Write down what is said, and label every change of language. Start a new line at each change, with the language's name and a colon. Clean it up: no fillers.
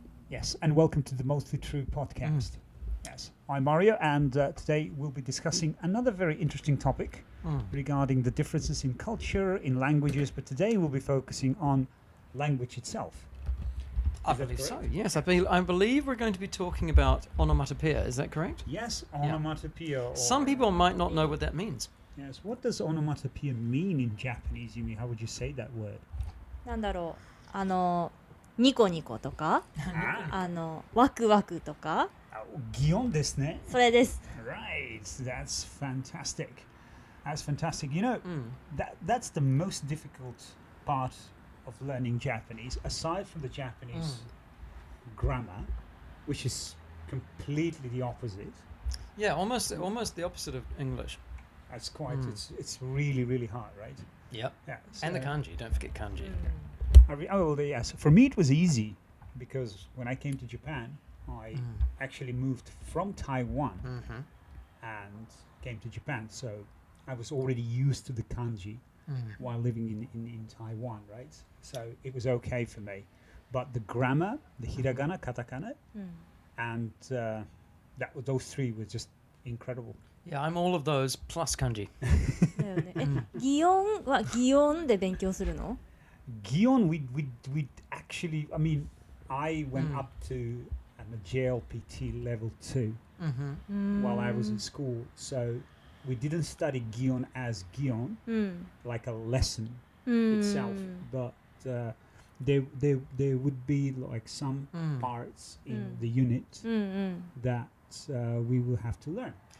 English: Yes, and welcome to the Mostly True podcast. Yes, I'm Mario, and today we'll be discussing another very interesting topic regarding the differences in culture, in languages, but today we'll be focusing on language itself. I believe so. Yes, I believe we're going to be talking about onomatopoeia. Is that correct? Yes, onomatopoeia. Or, Some people might not know what that means. Yes, what does onomatopoeia mean in Japanese, Yumi? How would you say that word?
Japanese: なんだろう、ニコニコとか、ワクワクとか、擬音ですね。それです。
English: Right, that's fantastic. That's fantastic. You know, that's the most difficult part of learning Japanese, aside from the Japanese grammar, which is completely the opposite. Yeah, almost the opposite of English. That's quite. It's really, really hard, right? Yep. Yeah. And the kanji. Don't forget kanji. Yes. For me, it was easy because when I came to Japan, I actually moved from Taiwan and came to Japan. So I was already used to the kanji while living in Taiwan, right? So it was okay for me. But the grammar, the hiragana, katakana, and those three were just incredible. Yeah, I'm all of those plus kanji.
Japanese: だよね。擬音は擬音で勉強するの？
English: Gion, we actually, I mean, I went up to a JLPT level 2 while I was in school. So we didn't study Gion as Gion, like a lesson itself, but there would be like some parts in the unit that we will have to learn.